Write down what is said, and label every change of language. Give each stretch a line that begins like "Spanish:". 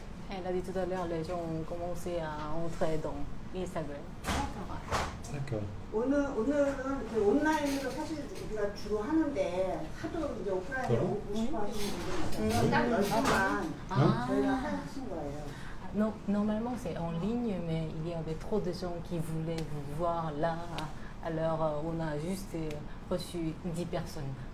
French: Elle a dit tout à l'heure, les gens ont commencé à entrer dans Instagram. D'accord.
Korean: 오늘은 그 온라인으로 사실 우리가 주로 하는데 하도 이제 오프라인에 그럼? 오고 싶어 하시는 분들 있어서 딱 10분만 저희가 하신 거예요.
French: Normalement, c'est en ligne, mais il y avait trop de gens qui voulaient vous voir là. Alors, on a juste reçu 10 personnes.